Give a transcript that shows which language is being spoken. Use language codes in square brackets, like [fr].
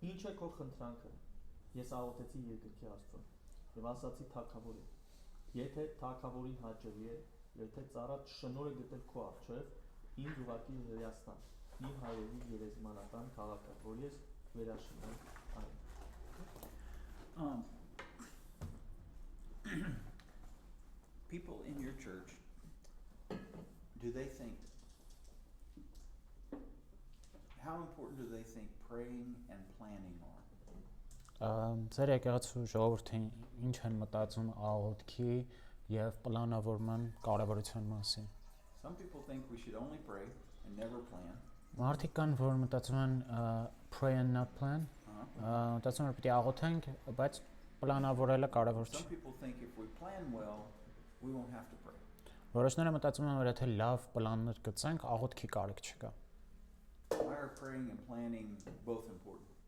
[hy] Ինչ է քո խնդրանքը։ Ես աղոթեցի երկրքի Աստծուն եւ ասացի թագավորին. Եթե թագավորին հաճելի է, եթե ծառատ շնորհ է գտել քո առջև, ինձ ուղարկի Հրեաստան, իմ հայրերի գերեզմանատան քաղաքը, որ ես վերաշինեմ այն։ [en] People in your church, do they think, how important do they think praying and planning are? [hy] Ձեր եկեղեցու ժողովրդին ինչ են մտածում աղոթքի եւ պլանավորման կարեւորության մասին։ [en] Some people think we should only pray and never plan. [hy] Մարդիկ կան, որ մտածում են [en] pray and not plan, [hy] մտածում են պիտի աղոթենք, բայց պլանավորելը կարևոր չէ։ [en] Some people think if we plan well, we won't have to pray. [hy] Որոշները մտածում են, որ եթե լավ պլաններ գծենք, աղոթքի կարիք չկա։ [en] Why are praying and planning both important?